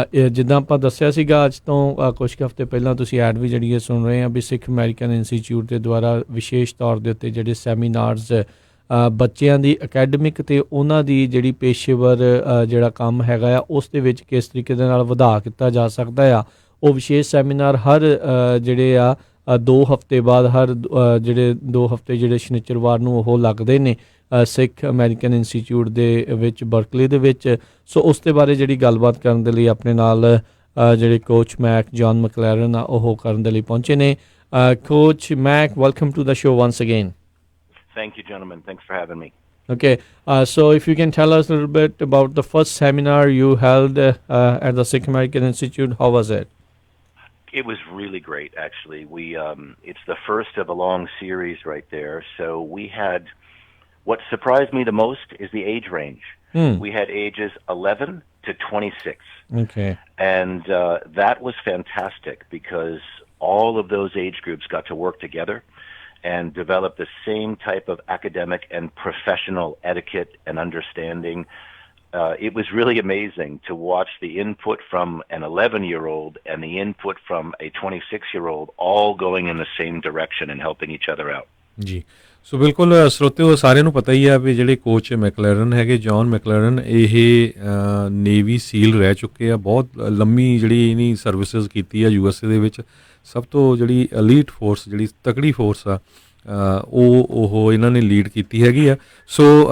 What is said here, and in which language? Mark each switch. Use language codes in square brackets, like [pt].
[pa] ਜਿੱਦਾਂ ਆਪਾਂ ਦੱਸਿਆ ਸੀਗਾ ਅੱਜ ਤੋਂ ਕੁਝ ਕੁ ਹਫ਼ਤੇ ਪਹਿਲਾਂ ਤੁਸੀਂ ਐਡ ਵੀ ਜਿਹੜੀ ਸੁਣ ਰਹੇ ਆ ਵੀ ਸਿੱਖ ਅਮਰੀਕਨ ਇੰਸਟੀਚਿਊਟ ਦੇ ਦੁਆਰਾ ਵਿਸ਼ੇਸ਼ ਤੌਰ ਦੇ ਉੱਤੇ ਜਿਹੜੇ ਸੈਮੀਨਾਰਸ ਬੱਚਿਆਂ ਦੀ ਅਕੈਡਮਿਕ ਅਤੇ ਉਹਨਾਂ ਦੀ ਜਿਹੜੀ ਪੇਸ਼ੇਵਰ ਜਿਹੜਾ ਕੰਮ ਹੈਗਾ ਆ ਉਸ ਦੇ ਵਿੱਚ ਕਿਸ ਤਰੀਕੇ ਦੇ ਨਾਲ ਵਧਾ ਕੀਤਾ ਜਾ ਸਕਦਾ ਆ, ਉਹ ਵਿਸ਼ੇਸ਼ ਸੈਮੀਨਾਰ ਹਰ ਜਿਹੜੇ ਆ 2 ਹਫ਼ਤੇ ਬਾਅਦ ਹਰ ਜਿਹੜੇ 2 ਹਫ਼ਤੇ ਜਿਹੜੇ ਸ਼ਨੀਚਰਵਾਰ ਨੂੰ ਉਹ ਲੱਗਦੇ ਨੇ ਸਿੱਖ ਅਮਰੀਕਨ ਇੰਸਟੀਚਿਊਟ ਦੇ ਵਿੱਚ ਬਰਕਲੀ ਦੇ ਵਿੱਚ। ਸੋ ਉਸ ਦੇ ਬਾਰੇ ਜਿਹੜੀ ਗੱਲਬਾਤ ਕਰਨ ਦੇ ਲਈ ਆਪਣੇ ਨਾਲ ਜਿਹੜੇ ਕੋਚ ਮੈਕ ਜੌਨ ਮਕਲੈਰਨ ਆ ਉਹ ਕਰਨ ਦੇ ਲਈ ਪਹੁੰਚੇ ਨੇ। Coach Mac, [en] Welcome to the show once again. Thank you, gentlemen. Thanks for having me. Okay, so if you can tell us a little bit about the first seminar you held at the Sikh American Institute, how was it? It was really great, actually. It's the first of a long series right there. So we had, what surprised me the most is the age range. We had ages 11 to 26. Okay. And that was fantastic because all of those age groups got to work together and develop the same type of academic and professional etiquette and understanding. It was really amazing to watch the input from an 11-year-old and the input from a 26-year-old all going in the same direction and helping each other out. [pa] ਜੀ ਸੋ ਬਿਲਕੁਲ ਸਰੋਤਿਓ ਸਾਰਿਆਂ ਨੂੰ ਪਤਾ ਹੀ ਆ ਵੀ ਜਿਹੜੇ coach McLaren ਹੈਗੇ John McLaren ਇਹ navy ਸੀਲ ਰਹਿ ਚੁੱਕੇ ਆ ਬਹੁਤ ਲੰਮੀ ਜਿਹੜੀ ਇਹਨੀ ਸਰਵਿਸਿਜ਼ ਕੀਤੀ ਆ USA ਦੇ ਵਿੱਚ ਸਭ ਤੋਂ ਜਿਹੜੀ ਐਲੀਟ ਫੋਰਸ ਜਿਹੜੀ ਤਕੜੀ ਫੋਰਸ ਆ ਉਹ ਇਹਨਾਂ ਨੇ ਲੀਡ ਕੀਤੀ ਹੈਗੀ ਆ ਸੋ